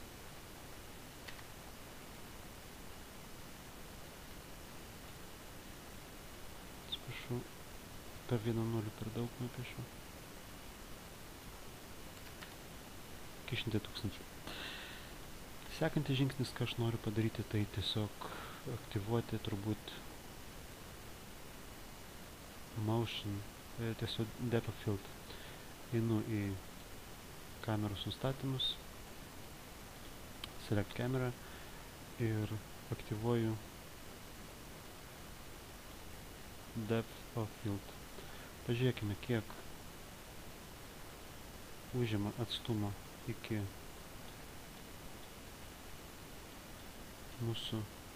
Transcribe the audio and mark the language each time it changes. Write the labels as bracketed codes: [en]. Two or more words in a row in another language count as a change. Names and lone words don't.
[lt] Atsiprašau, per 1 0 per daug nupiešiau. 500 000. Sekantis žingsnis, ką aš noriu padaryti, tai tiesiog aktyvuoti turbūt motion, tiesiog [en] depth of field. [lt] Einu į kameros nustatymus, [en] select camera [lt] ir aktyvuoju [en] depth of field. [lt] Pažiūrėkime, kiek užima atstumą iki mūsų